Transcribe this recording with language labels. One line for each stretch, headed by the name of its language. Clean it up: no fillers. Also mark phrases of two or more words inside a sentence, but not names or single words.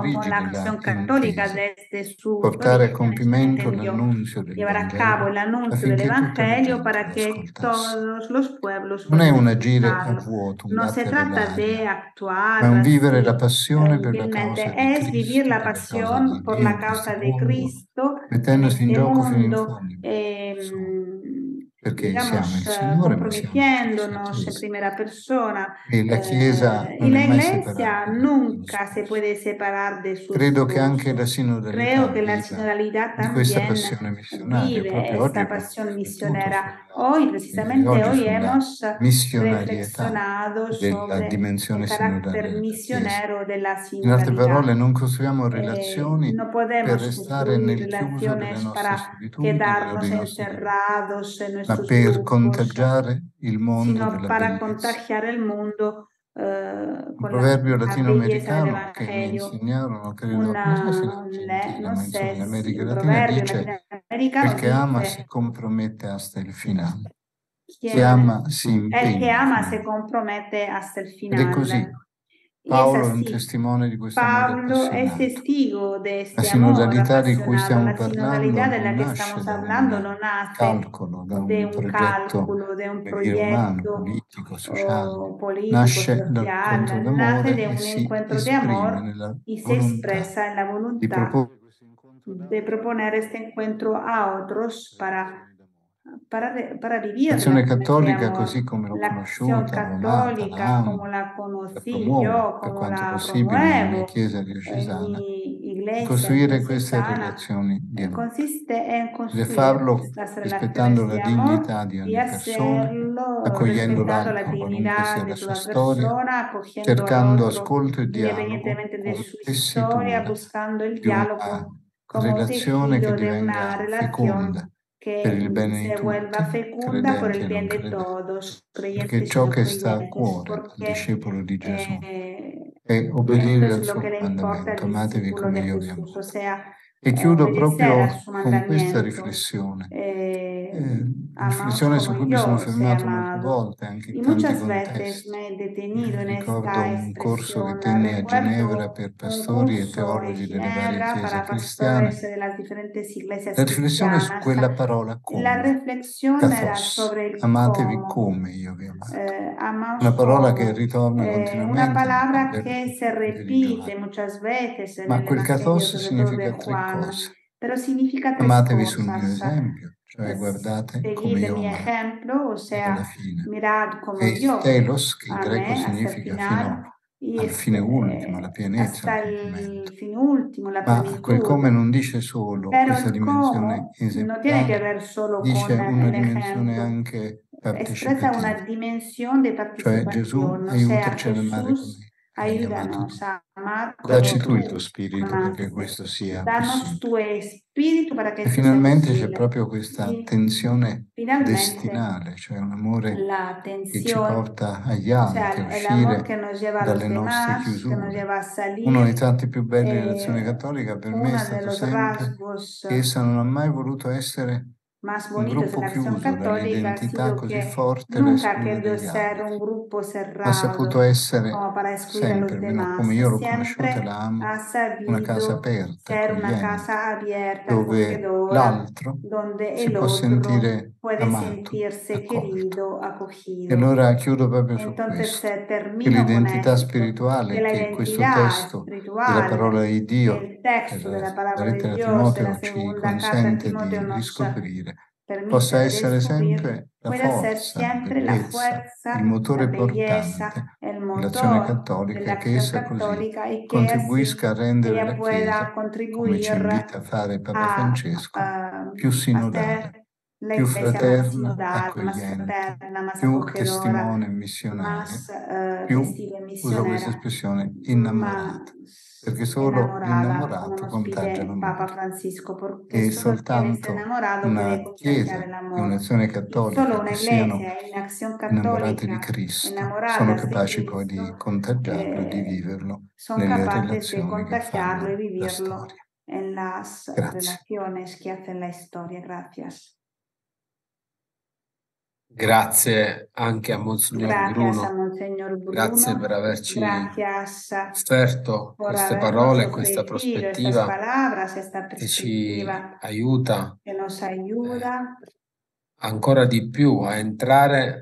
Spanish: como la
Italian: origini l'ha
Spanish: Acción Católica
Italian: intesa.
Spanish: desde sus
Italian: Portare a
Spanish: orígenes
Italian: compimento
Spanish: entendió
Italian: l'annunzio del
Spanish: llevar a cabo el
Italian: Vangelo
Spanish: anuncio del
Italian: affinché tutte le
Spanish: Evangelio
Italian: genti
Spanish: para lo que
Italian: ascoltassero.
Spanish: todos los pueblos
Italian: Non è
Spanish: puedan
Italian: un agire a
Spanish: escucharlo.
Italian: vuoto, un
Spanish: No se
Italian: battere
Spanish: trata de
Italian: l'aria,
Spanish: actuar
Italian: ma è un
Spanish: así
Italian: vivere la passione per la
Spanish: inútilmente,
Italian: causa di es vivir Cristo,
Spanish: la
Italian: per la causa
Spanish: pasión
Italian: di
Spanish: por
Italian: Dio
Spanish: la
Italian: in questo
Spanish: causa de
Italian: mondo,
Spanish: Cristo en
Italian: mettendosi in
Spanish: este
Italian: gioco fino in
Spanish: mundo,
Italian: fondo, perché
Spanish: digamos,
Italian: siamo il Signore, ma siamo anche la sua
Spanish: comprometiéndonos en
Italian: Chiesa.
Spanish: primera persona.
Italian: E la Chiesa
Spanish: Y
Italian: non è
Spanish: la
Italian: mai
Spanish: Iglesia
Italian: separabile dallo
Spanish: nunca se
Italian: sposo.
Spanish: puede separar de su
Italian: Credo che anche la
Spanish: esposo.
Italian: sinodalità
Spanish: Creo que la
Italian: viva
Spanish: sinodalidad
Italian: di questa
Spanish: también
Italian: passione missionaria.
Spanish: vive
Italian: Proprio oggi
Spanish: esta
Italian: abbiamo
Spanish: pasión
Italian: riflettuto
Spanish: misionera. Hoy,
Italian: direi
Spanish: precisamente
Italian: oggi
Spanish: hoy,
Italian: sulla
Spanish: hemos
Italian: missionarietà
Spanish: reflexionado
Italian: della
Spanish: sobre el
Italian: dimensione sinodale
Spanish: carácter
Italian: della Chiesa.
Spanish: misionero de la
Italian: In altre
Spanish: sinodalidad.
Italian: parole, non costruiamo relazioni
Spanish: No
Italian: per
Spanish: podemos
Italian: restare
Spanish: construir
Italian: nel chiuso delle
Spanish: relaciones
Italian: nostre
Spanish: para
Italian: solitudini o
Spanish: quedarnos
Italian: dei nostri gruppi,
Spanish: encerrados en
Italian: ma
Spanish: nuestros
Italian: per
Spanish: grupos,
Italian: contagiare il mondo
Spanish: sino
Italian: della
Spanish: para
Italian: bellezza.
Spanish: contagiar el mundo
Italian: Un
Spanish: con
Italian: proverbio
Spanish: la belleza del
Italian: latinoamericano che mi
Spanish: Evangelio.
Italian: insegnarono, credo, non so se in Argentina,
Spanish: No
Italian: ma insomma
Spanish: sé
Italian: in
Spanish: si
Italian: America
Spanish: un
Italian: Latina
Spanish: proverbio
Italian: dice:
Spanish: latinoamericano el que ama dice
Italian: si compromette
Spanish: hasta el final.
Italian: Chi
Spanish: quien,
Italian: ama si
Spanish: el que
Italian: impegna
Spanish: ama
Italian: fino
Spanish: se
Italian: al
Spanish: compromete hasta el
Italian: Ed è
Spanish: final.
Italian: così.
Spanish: Y es
Italian: Paolo è un
Spanish: así.
Italian: testimone di questo amore
Spanish: Pablo es
Italian: appassionato.
Spanish: testigo de
Italian: La
Spanish: este amor
Italian: sinodalità di cui
Spanish: apasionado.
Italian: stiamo
Spanish: La
Italian: parlando
Spanish: sinodalidad de la
Italian: non
Spanish: que
Italian: nasce
Spanish: estamos
Italian: da
Spanish: hablando
Italian: un
Spanish: no nace
Italian: calcolo, da
Spanish: de
Italian: un
Spanish: un
Italian: progetto,
Spanish: cálculo, de un
Italian: come dire, umano,
Spanish: proyecto
Italian: politico, sociale.
Spanish: político,
Italian: Nasce dal
Spanish: social,
Italian: incontro
Spanish: nace
Italian: d'amore
Spanish: de
Italian: e
Spanish: un
Italian: si
Spanish: encuentro de
Italian: esprime
Spanish: amor
Italian: nella
Spanish: y se
Italian: volontà
Spanish: expresa en la
Italian: di
Spanish: voluntad
Italian: proporre
Spanish: de proponer este encuentro a otros para vivirla
Italian: l'azione
Spanish: con este
Italian: cattolica,
Spanish: amor.
Italian: così come l'ho
Spanish: La acción
Italian: conosciuta, l'ho amata, la
Spanish: católica, como
Italian: amo, la
Spanish: la conocí
Italian: promuovo
Spanish: yo,
Italian: per
Spanish: como
Italian: quanto
Spanish: la
Italian: possibile nella mia
Spanish: promuevo
Italian: chiesa
Spanish: en
Italian: diocesana,
Spanish: mi
Italian: di
Spanish: iglesia
Italian: costruire queste
Spanish: diocesana,
Italian: relazioni di amore.
Spanish: consiste en
Italian: Ed è
Spanish: construir
Italian: farlo
Spanish: estas
Italian: rispettando
Spanish: relaciones
Italian: la
Spanish: de amor
Italian: dignità di
Spanish: y
Italian: ogni persona,
Spanish: hacerlo
Italian: accogliendo
Spanish: respetando la
Italian: l'altro qualunque
Spanish: dignidad
Italian: sia
Spanish: de
Italian: la sua
Spanish: toda
Italian: storia,
Spanish: persona, acogiendo al
Italian: cercando
Spanish: otro
Italian: ascolto e dialogo
Spanish: independientemente de
Italian: come
Spanish: su historia,
Italian: tessitura
Spanish: buscando el
Italian: di una
Spanish: diálogo como
Italian: relazione che
Spanish: tejido de una
Italian: divenga
Spanish: relación
Italian: feconda per il
Spanish: que
Italian: bene di
Spanish: se vuelva
Italian: tutti,
Spanish: fecunda por
Italian: credenti
Spanish: el
Italian: e non
Spanish: bien de
Italian: credenti.
Spanish: todos,
Italian: Perché
Spanish: creyentes y
Italian: ciò
Spanish: no
Italian: che sta a
Spanish: creyentes,
Italian: cuore al
Spanish: porque
Italian: discepolo di Gesù è
Spanish: esto
Italian: obbedire
Spanish: es
Italian: al
Spanish: lo
Italian: suo
Spanish: que le importa
Italian: comandamento,
Spanish: al
Italian: amatevi
Spanish: discípulo
Italian: come
Spanish: de
Italian: io vi
Spanish: Jesús,
Italian: amo.
Spanish: o sea,
Italian: E chiudo
Spanish: obedecer a
Italian: proprio
Spanish: su
Italian: con questa
Spanish: mandamiento.
Italian: riflessione.
Spanish: Amaos
Italian: Riflessione su
Spanish: como
Italian: cui mi sono
Spanish: yo os he
Italian: fermato molte
Spanish: amado.
Italian: volte, anche
Spanish: Y
Italian: in tanti
Spanish: muchas veces
Italian: contesti.
Spanish: me he detenido en
Italian: Ricordo
Spanish: esta
Italian: un corso che
Spanish: expresión.
Italian: tenni a Ginevra
Spanish: Recuerdo
Italian: per
Spanish: un
Italian: pastori e
Spanish: curso en
Italian: teologi delle varie
Spanish: Ginebra
Italian: chiese
Spanish: para
Italian: cristiane.
Spanish: pastores de las diferentes iglesias
Italian: La riflessione su
Spanish: cristianas.
Italian: quella parola
Spanish: La
Italian: come,
Spanish: reflexión era
Italian: kathos,
Spanish: sobre el
Italian: amatevi
Spanish: cómo.
Italian: come io vi ho amato.
Spanish: Amaos
Italian: Una parola che
Spanish: como.
Italian: ritorna
Spanish: Una
Italian: continuamente
Spanish: palabra
Italian: nel
Spanish: que se
Italian: Vangelo di
Spanish: repite
Italian: Giovanni.
Spanish: muchas veces en
Italian: Ma
Spanish: el
Italian: quel
Spanish: Evangelio,
Italian: kathos
Spanish: sobre todo de
Italian: significa tre
Spanish: Juan,
Italian: cose.
Spanish: pero significa tres
Italian: Amatevi sul mio
Spanish: cosas.
Italian: esempio, cioè guardate come
Spanish: Seguid
Italian: io ho
Spanish: mi
Italian: amato.
Spanish: ejemplo, o
Italian: E alla
Spanish: sea,
Italian: fine.
Spanish: mirad como
Italian: E
Spanish: yo
Italian: telos, che in greco
Spanish: amé hasta el
Italian: significa
Spanish: final,
Italian: finora. al fine ultimo, alla pienezza,
Spanish: hasta
Italian: al
Spanish: el
Italian: compimento.
Spanish: fin último, la
Italian: Ma quel come
Spanish: plenitud.
Italian: non dice solo
Spanish: Pero
Italian: questa
Spanish: el
Italian: dimensione
Spanish: cómo no tiene que
Italian: esemplare,
Spanish: ver solo
Italian: dice
Spanish: con
Italian: una
Spanish: el
Italian: dimensione
Spanish: ejemplo.
Italian: anche
Spanish: Expresa una
Italian: partecipativa.
Spanish: dimensión de
Italian: Cioè Gesù,
Spanish: participación, o sea,
Italian: aiutaci ad amare
Spanish: Jesús,
Italian: come l'hai amato tu.
Spanish: ayúdanos a amar
Italian: Dacci
Spanish: como
Italian: tu il tuo
Spanish: tú
Italian: spirito perché
Spanish: amaste.
Italian: questo sia
Spanish: Danos
Italian: possibile.
Spanish: tu espíritu para que
Italian: E
Spanish: esto sea
Italian: finalmente c'è
Spanish: posible.
Italian: proprio questa
Spanish: Y
Italian: tensione
Spanish: finalmente,
Italian: destinale, cioè un amore
Spanish: la
Italian: che ci
Spanish: tensión,
Italian: porta agli
Spanish: o
Italian: altri,
Spanish: a sea, el amor
Italian: uscire
Spanish: que nos lleva a los
Italian: dalle nostre
Spanish: demás, que nos
Italian: chiusure.
Spanish: lleva a
Italian: Uno
Spanish: salir.
Italian: dei tanti più belli dell'azione cattolica per me è
Spanish: Uno de
Italian: stato
Spanish: los
Italian: sempre
Spanish: rasgos
Italian: che essa non ha mai voluto essere
Spanish: más
Italian: un
Spanish: bonitos de
Italian: gruppo
Spanish: la acción
Italian: chiuso
Spanish: católica ha
Italian: dall'identità
Spanish: sido
Italian: così
Spanish: que
Italian: forte da
Spanish: nunca ha
Italian: escludere
Spanish: querido
Italian: gli
Spanish: ser un
Italian: altri,
Spanish: grupo
Italian: ha
Spanish: cerrado
Italian: saputo essere
Spanish: como para excluir a los
Italian: sempre, almeno
Spanish: demás.
Italian: come io l'ho conosciuta e
Spanish: Siempre
Italian: la amo,
Spanish: ha
Italian: una casa
Spanish: sabido
Italian: aperta,
Spanish: ser una
Italian: accogliente,
Spanish: casa abierta,
Italian: dove
Spanish: acogedora,
Italian: l'altro
Spanish: donde
Italian: si
Spanish: el
Italian: può
Spanish: otro
Italian: sentire
Spanish: puede
Italian: amato,
Spanish: sentirse
Italian: accolto.
Spanish: querido,
Italian: E
Spanish: acogido.
Italian: allora chiudo proprio su
Spanish: Entonces
Italian: questo, che
Spanish: termino con
Italian: l'identità
Spanish: esto, que
Italian: spirituale
Spanish: la
Italian: che questo
Spanish: identidad
Italian: testo della
Spanish: espiritual
Italian: parola di Dio,
Spanish: del texto de la
Italian: la
Spanish: palabra de
Italian: lettera a
Spanish: Dios, de la
Italian: Timoteo, ci
Spanish: segunda carta a
Italian: consente
Spanish: Timoteo
Italian: di
Spanish: nos
Italian: riscoprire,
Spanish: permite
Italian: possa
Spanish: de
Italian: essere
Spanish: descubrir,
Italian: sempre la
Spanish: puede ser
Italian: forza, la
Spanish: siempre la
Italian: bellezza, il
Spanish: fuerza, la
Italian: motore
Spanish: belleza,
Italian: portante
Spanish: el
Italian: dell'azione
Spanish: motor de la
Italian: cattolica, che
Spanish: acción
Italian: essa così
Spanish: católica y que
Italian: contribuisca a
Spanish: así
Italian: rendere
Spanish: ella
Italian: la
Spanish: pueda
Italian: Chiesa, come ci
Spanish: contribuir
Italian: invita a fare Papa
Spanish: a,
Italian: Francesco,
Spanish: a
Italian: più sinodale,
Spanish: hacer la
Italian: più
Spanish: iglesia más
Italian: fraterna,
Spanish: sinodal, más
Italian: accogliente,
Spanish: fraterna, más
Italian: più
Spanish: acogedora,
Italian: testimone missionaria,
Spanish: más
Italian: più,
Spanish: testigo e
Italian: uso questa
Spanish: misionera,
Italian: espressione, innamorata, perché solo
Spanish: enamorada, como
Italian: l'innamorato
Spanish: nos
Italian: contagia
Spanish: pide Papa
Italian: l'amore.
Spanish: Francisco, porque
Italian: E
Spanish: solo quien es
Italian: soltanto
Spanish: enamorado puede
Italian: una
Spanish: contagiar el
Italian: Chiesa e
Spanish: amor.
Italian: un'azione
Spanish: Y
Italian: cattolica
Spanish: solo una
Italian: che siano
Spanish: iglesia en acción
Italian: innamorate di
Spanish: católica,
Italian: Cristo sono
Spanish: enamoradas de
Italian: capaci poi di
Spanish: Cristo,
Italian: contagiarlo e di viverlo
Spanish: son
Italian: nelle
Spanish: capaces de
Italian: relazioni che
Spanish: contagiarlo y
Italian: fanno la
Spanish: vivirlo
Italian: storia.
Spanish: en las
Italian: Grazie.
Spanish: relaciones que hacen la historia. Gracias.
Italian: Grazie anche a Monsignor
Spanish: Gracias a
Italian: Bruno,
Spanish: Monseñor
Italian: grazie per
Spanish: Bruno.
Italian: averci
Spanish: Gracias
Italian: offerto
Spanish: por
Italian: queste
Spanish: habernos
Italian: parole, questa
Spanish: ofrecido estas
Italian: prospettiva
Spanish: palabras, esta
Italian: che ci
Spanish: perspectiva
Italian: aiuta
Spanish: que nos ayuda
Italian: ancora di più a entrare